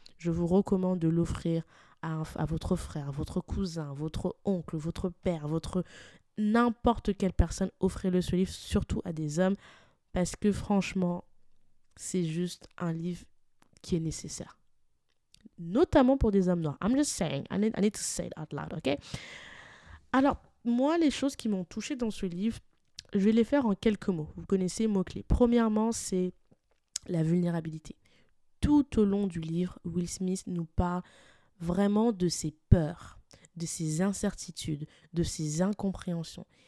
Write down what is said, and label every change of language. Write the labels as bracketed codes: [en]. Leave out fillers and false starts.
[fr] Je vous recommande de l'offrir à votre frère, votre cousin, votre oncle, votre père, n'importe quelle personne. Offrez-le ce livre, surtout à des hommes, parce que franchement, c'est juste un livre qui est nécessaire. Notamment pour des hommes noirs. [en] I'm just saying, I need to say it out loud, ok? [fr] Alors, moi, les choses qui m'ont touchée dans ce livre, je vais les faire en quelques mots. Vous connaissez les mots-clés. Premièrement, c'est la vulnérabilité. Tout au long du livre, Will Smith nous parle vraiment de ses peurs, de ses incertitudes, de ses incompréhensions.